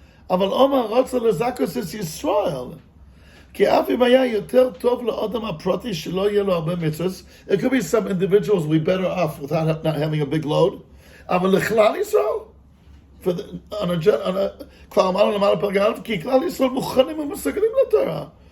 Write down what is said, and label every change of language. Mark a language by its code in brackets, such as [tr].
[he] אבל אומר רוצה לזכוס את ישראל. כי אף אם היה יותר טוב לאדם הפרטי שלא יהיה לו הרבה מצוות, [en] it could be some individuals we better off without not having a big load. [he] אבל לכלל ישראל, on a כבר אמרנו למעלה פרק א', כי כלל ישראל מוכנים ומסוגלים לתורה.